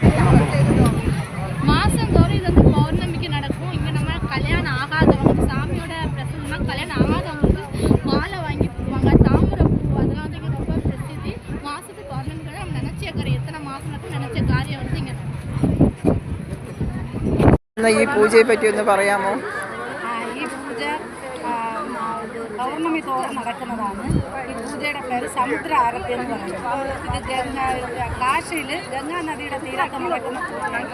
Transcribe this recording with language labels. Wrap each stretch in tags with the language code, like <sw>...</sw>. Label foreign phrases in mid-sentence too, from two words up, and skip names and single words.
<ta>மாதம் தோறும் இது வந்து பௌர்ணமிக்கு நடக்கும். இங்கே நம்ம கல்யாணம் ஆகாதவங்க, சாமியோட பிரசன்னா கல்யாணம் ஆகாதவங்களுக்கு மாலை வாங்கி போடுவாங்க. தாமரை பூ அதெல்லாம் வந்து இங்கே ரொம்ப பிரசித்தி. மாதத்துக்கு பௌர்ணமிக்கு நம்ம நினச்ச காரியம், எத்தனை மாதம் நடக்கும் நினச்ச காரியம் வந்து இங்கே</ta> <ml>ഈ പൂജയെ പറ്റി ഒന്ന് പറയാമോ? ഈ പൂജ പൗർണമി തോറും നടക്കുന്നതാണ്. ഈ പൂജയുടെ പേര് സമുദ്ര ആരതി എന്ന് പറയുന്നത്. ഇത് കാശിയിൽ ഗംഗാ നദിയുടെ തീരത്ത് നടക്കുന്ന പൂജയാണ്.</ml>